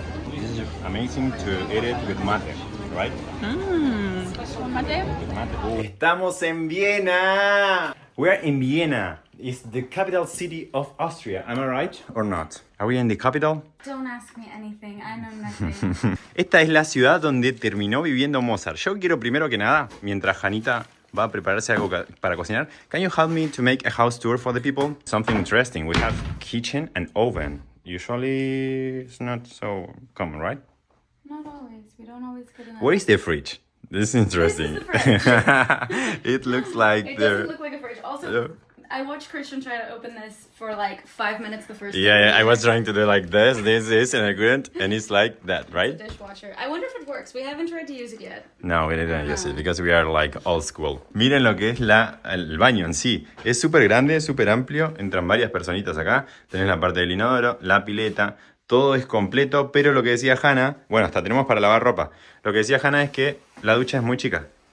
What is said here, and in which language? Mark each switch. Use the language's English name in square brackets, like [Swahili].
[English] This is amazing to eat it with mate, right? Mate? With mate. [Spanish] Estamos en Viena! [English] We're in Vienna. It's the capital city of Austria. Am I right or not? Are we in the capital? Don't ask me anything. I know nothing. [Spanish] Esta es la ciudad donde terminó viviendo Mozart. Yo quiero primero que nada, mientras Janita va a prepararse algo para cocinar, [English] can you help me to make a house tour for the people? Something interesting. We have kitchen and oven. Usually it's not so common, right? Not always. We don't always get enough. Where is the fridge? This is interesting. This is the fridge. It looks like It there. doesn't look like a fridge. Also, I watched Christian try to open this for like 5 minutes the first time. Yeah, I was trying to do like this, and I couldn't, and it's like that, right? It's a dishwasher. I wonder if it works. We haven't tried to use it yet. No, we didn't use it because we are like old school. [Spanish] Miren lo que es el baño en sí. Es súper grande, súper amplio. Entran varias personitas acá. Tenés la parte del inodoro, la pileta. Todo es completo, pero lo que decía Hanna, bueno, hasta tenemos para lavar ropa. Lo que decía Hanna es que la ducha es muy chica.